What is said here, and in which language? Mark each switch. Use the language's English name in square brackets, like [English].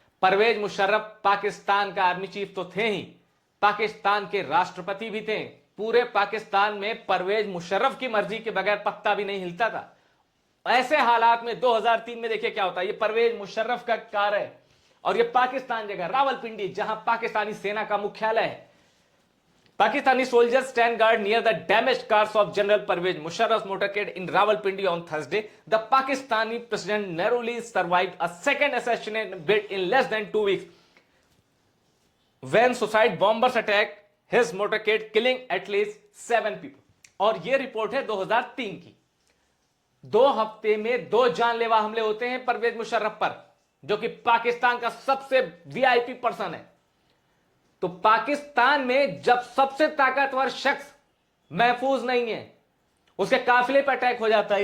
[Hindi] परवेज मुशर्रफ पाकिस्तान का army chief तो थे ही, पाकिस्तान के राष्ट्रपति भी थे। पूरे पाकिस्तान में परवेज मुशर्रफ की मर्जी के बगैर पत्ता भी नहीं हिलता था। ऐसे हालात में 2003 में देखिए क्या होता है। ये परवेज मुशर्रफ का कार है और ये पाकिस्तान जगह रावलपिंडी, जहां पाकिस्तानी सेना का मुख्यालय है। [English] Pakistani soldiers stand guard near the damaged cars of General Pervez Musharraf's motorcade in Rawalpindi on Thursday. The Pakistani president narrowly survived a second assassination bid in less than 2 weeks when suicide bombers attacked his motorcade, killing at least 7 people. [Hindi] और ये report है 2003 की। 2 हफ्ते में 2 जानलेवा हमले होते हैं परवेज मुशर्रफ पर, जो कि पाकिस्तान का सबसे वीआईपी पर्सन है। तो पाकिस्तान में जब सबसे ताकतवर शख्स महफूज नहीं है, उसके काफिले पर अटैक हो जाता है।